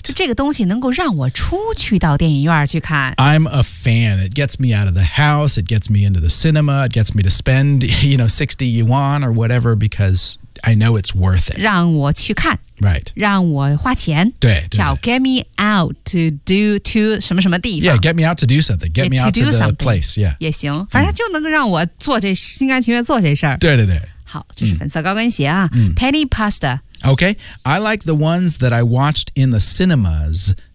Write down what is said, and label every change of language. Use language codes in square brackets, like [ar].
[zh] 这个东西能够让我出去到电影院去看。 [en] I'm a fan. It gets me out of the house. It gets me into the cinema. It gets me to spend, you know, 60 yuan or whatever because I know it's worth it. [zh] 让我去看。 [en] Right. [zh] 让我花钱。对, 对, 对。叫 [en] get me out to do to [zh] 什么什么地方。 [en] Yeah, get me out to do something. Get me out to the place. Yeah. [zh] 也行。反正就能让我做这心甘情愿做这事儿。对对对。好，这是粉色高跟鞋啊。Penny Pasta. [en] Okay. I like the ones that I watched in the cinemas.